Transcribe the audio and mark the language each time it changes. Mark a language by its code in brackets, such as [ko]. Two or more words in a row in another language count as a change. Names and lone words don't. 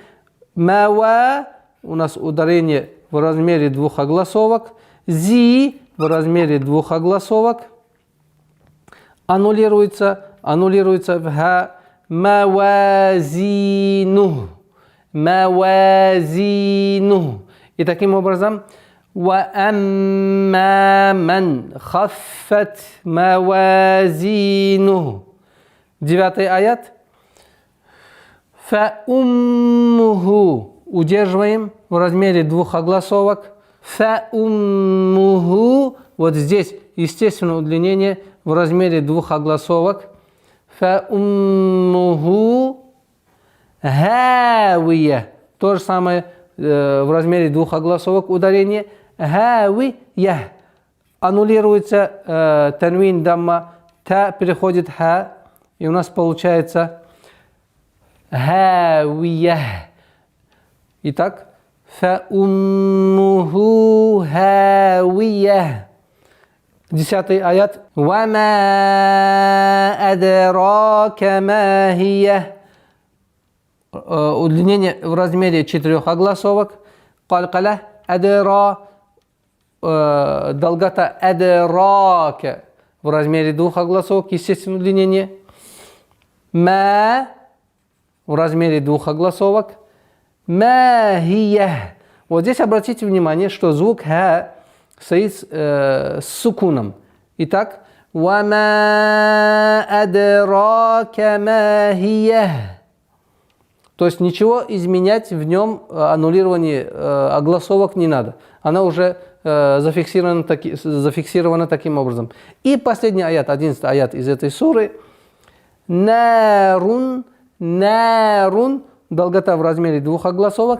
[ru] Мава у нас ударение в размере двух огласовок. Зи в размере двух огласовок. Аннулируется в ха. Мавазину. Мавазину. И таким образом [ar] وَأَمَّا مَنْ خَفَّتْ مَوَازِينُهُ. [ru] 9-й аят. فَأُمُّهُ. Удерживаем в размере двух огласовок. [ar] فَأُمُّهُ. [ru] Вот здесь естественное удлинение в размере двух огласовок. [ar] فَأُمُّهُ هَاوِيَةٌ. [ru] То же самое в размере двух огласовок ударение. Хавия. Аннулируется танвин дамма. Та переходит ха. И у нас получается хавия. Итак. [ar] فَأُمُّهُ هَاوِيَةٌ. [ru] 10-й аят. [ar] وَمَا أَدْرَاكَ مَا هِيَهْ. [ru] Удлинение в размере 4 огласовок. Калькаля адра. Долгота адрака в размере 2 огласовок. Естественное удлинение. Ма в размере 2 огласовок. [ar] مَا هِيَهْ. [ru] Вот здесь обратите внимание, что звук ха стоит с сукуном. Итак. [ar] وَمَا أَدْرَاكَ مَا هِيَهْ. [ru] То есть ничего изменять в нем, аннулирование огласовок не надо. Она уже зафиксирована таким образом. И последний аят, 11-й аят из этой суры. Нарун, нарун, долгота в размере 2 огласовок.